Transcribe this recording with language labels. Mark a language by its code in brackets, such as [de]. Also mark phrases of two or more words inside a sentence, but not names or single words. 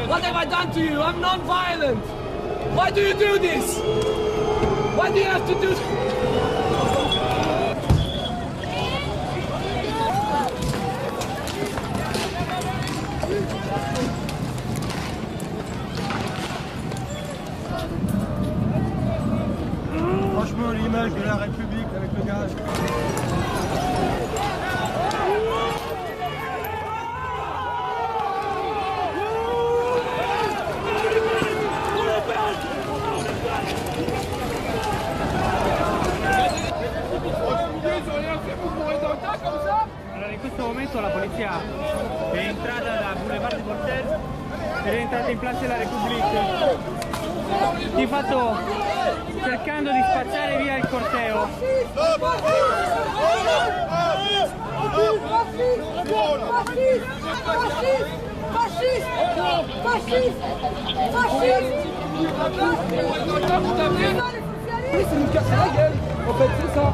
[en] have I done to you? I'm non-violent. Why do you do this? Why do you have to do this? [fr] Franchement, l'image de la République avec le gaz. [it] Allora, in questo momento la polizia è entrata da Boulevard de Voltaire ed è entrata in Place de la République, di fatto cercando di spazzare via il corteo. [fr] C'est nous casser la gueule, en fait, c'est ça.